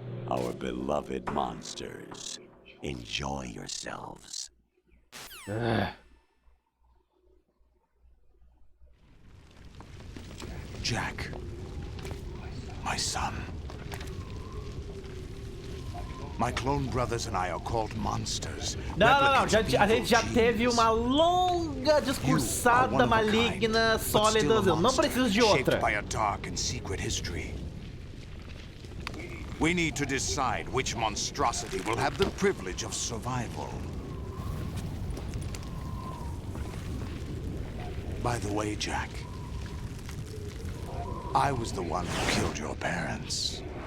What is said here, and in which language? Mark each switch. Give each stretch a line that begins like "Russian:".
English: Our beloved monsters, enjoy yourselves. Jack, my son. My clone brothers and I are called monsters.
Portuguese: Não. A gente já teve uma longa discursada maligna, sólida. Eu não preciso de outra.
English: Shaped by a dark and secret history. We need to decide which monstrosity will have the privilege of survival. By the way, Jack, I was the one who killed your parents.